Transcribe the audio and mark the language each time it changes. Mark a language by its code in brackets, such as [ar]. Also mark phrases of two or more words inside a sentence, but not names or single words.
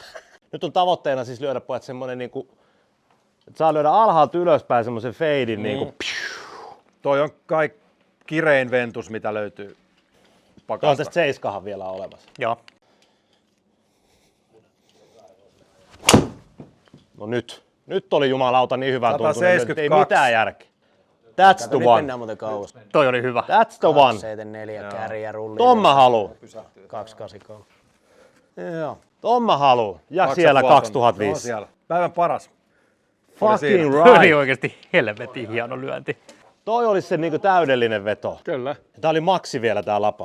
[fi] Nyt on tavoitteena siis lyödä pojat semmonen niinku Saa lyödä alhaalta ylöspäin semmoisen feidin niinku. Toi on kai kirein ventus, mitä löytyy On pakasta. tästä 7 vielä olemassa. Joo. No nyt oli jumalauta niin hyvän tuntunen. Ei 172. mitään järkeä. [en] That's the [fi] Nyt [en] one. [fi] mennään muuten kauas. Toi oli hyvä. [en] That's the one. [fi] 74 kärjä rulli. Ton mä haluun. 283. Joo. Ton mä haluun. Ja Kaksi siellä ja puoli tonnia. 2005. No siellä. Päivän paras. [en] Fucking [fi] Toi oli [en] right. [fi] oikeasti helvetin hieno lyönti. Toi olisi se niinku täydellinen veto. Kyllä. Tää oli maksi vielä tää lapa.